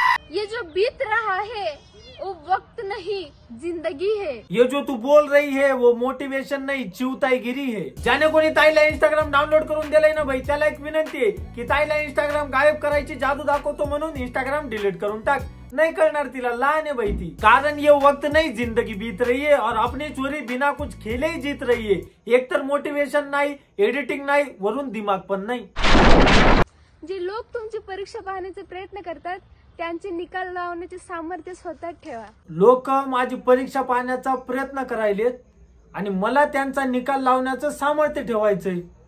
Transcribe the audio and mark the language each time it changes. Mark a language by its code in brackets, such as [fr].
[hi] ये जो बीत रहा है वो वक्त नहीं जिंदगी है। ये जो तू बोल रही है वो मोटिवेशन नहीं चिवताईगिरी है। [mr] ज्याने कोणी ताईला इंस्टाग्राम डाउनलोड करून दिलंय ना भाई त्याला एक विनंती आहे की ताईला इंस्टाग्राम गायब करायची जादू दाखवतो म्हणून इंस्टाग्राम डिलीट करून टाक। [hi] नहीं [mr] करणार तिला लहान [hi] है भाई ती। कारण ये वक्त नहीं जिंदगी बीत रही है और अपनी चोरी बिना कुछ खेले ही जीत रही है। [mr] एक तर मोटिवेशन नाही एडिटिंग नाही वरून दिमाग पण नाही। जे लोक तुमची परीक्षा पाहण्याचे प्रयत्न करतात त्यांचे निकाल लावण्याचे सामर्थ्य स्वतः ठेवा। लोक माझी परीक्षा पाहण्याचा प्रयत्न करायलेत आणि मला त्यांचा निकाल लावण्याचं सामर्थ्य ठेवायचंय।